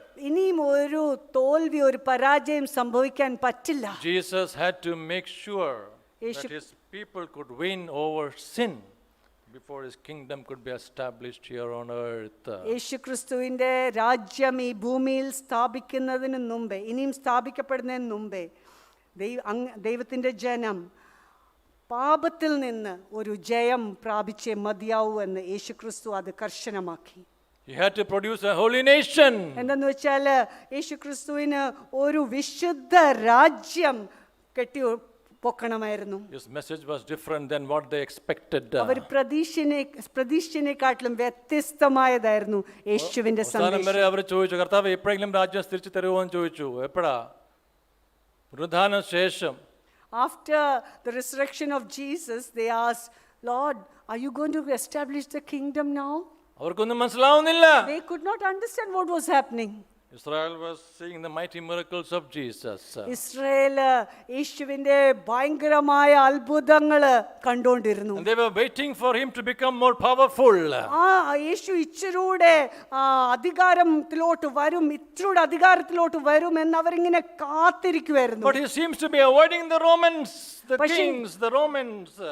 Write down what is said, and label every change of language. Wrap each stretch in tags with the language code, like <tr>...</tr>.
<ml>ഇനിയും ഒരു തോൽവി, ഒരു പരാജയം സംഭവിക്കാൻ പറ്റില്ല.</ml> <en>Jesus had to make sure that</en> <ml>Yeshu-</ml> <en>his people could win over sin before his kingdom could be established here on earth.</en> <ml>യേശുക്രിസ്തുവിന്റെ രാജ്യം ഈ ഭൂമിയിൽ സ്ഥാപിക്കുന്നതിന് മുമ്പേ, ഇനിയും സ്ഥാപിക്കപ്പെടുന്നതിന് മുമ്പേ ദൈവത്തിന്റെ ജനം പാപത്തിൽ നിന്ന് ഒരു ജയം പ്രാപിച്ചേ മതിയാവൂ എന്ന് യേശുക്രിസ്തു അത് കർശനമാക്കി.</ml> <en>He had to produce a holy nation.</en> <ml>എന്തെന്ന് വെച്ചാൽ യേശുക്രിസ്തുവിന് ഒരു വിശുദ്ധ രാജ്യം കെട്ടി പൊക്കണമായിരുന്നു.</ml> <en>His message was different than what they expected.</en> <ml>അവർ പ്രതീക്ഷിച്ചതിനെക്കാട്ടിലും വ്യത്യസ്തമായതായിരുന്നു യേശുവിന്റെ അവസാനം സന്ദേശം. വരെ അവർ ചോദിച്ചു, കർത്താവ് എപ്പോഴെങ്കിലും രാജ്യം തിരിച്ചു തരുമോ എന്ന് ചോദിച്ചു. എപ്പോഴാ? പുനരുത്ഥാന ശേഷം.</ml> <en>After the resurrection of Jesus, they asked, Lord, are you going to establish the kingdom now?</en> <ml>അവർക്കൊന്നും മനസ്സിലാവുന്നില്ല.</ml> <en>They could not understand what was happening. Israel was seeing the mighty miracles of Jesus.</en> <ml>Israel യേശുവിന്റെ ഭയങ്കരമായ അത്ഭുതങ്ങള് കണ്ടുകൊണ്ടിരുന്നു.</ml> <en>And they were waiting for him to become more powerful.</en> <ml>യേശു ഇച്ചിരൂടെ അധികാരത്തിലോട്ട് വരും, ഇച്ചിരൂടെ അധികാരത്തിലോട്ട് വരും എന്ന് അവരിങ്ങനെ കാത്തിരിക്കുമായിരുന്നു.</ml> <en>But he seems to be avoiding the Romans, the kings, the Romans.</en>